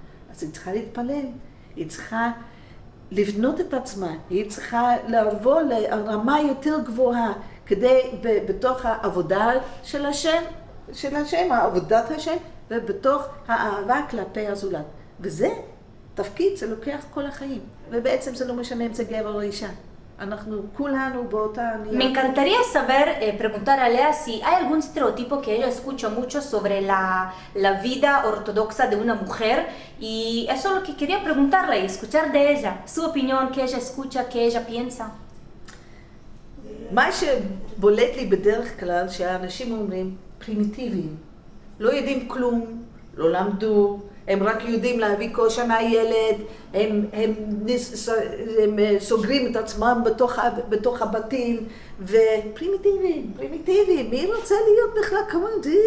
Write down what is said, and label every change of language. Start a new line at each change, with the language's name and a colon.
Hebrew: אז היא צריכה להתפלל, היא צריכה לבנות את עצמה, היא צריכה לבוא לרמה יותר גבוהה, כדי בתוך העבודה של השם, עבודת השם, ובתוך האהבה כלפי הזולת. וזה תפקיד, זה לוקח כל החיים, ובעצם זה לא משנה אם זה גבר או אישה. אנחנו כולנו באותה...
Spanish: Me encantaría saber, preguntar a Lea si hay algún estereotipo que ella escucha mucho sobre la vida ortodoxa de una mujer, y eso es lo que quería preguntarle y escuchar de ella, su opinión, que ella escucha, que ella piensa.
Hebrew: מה שבולט לי בדרך כלל שהאנשים אומרים פרימיטיביים, לא יודעים כלום, לא למדו, הם רק יודעים להביא כל שנה ילד, הם סוגרים את עצמם בתוך הבתים, ופרימיטיביים, מי רוצה להיות בכלל כמוהו?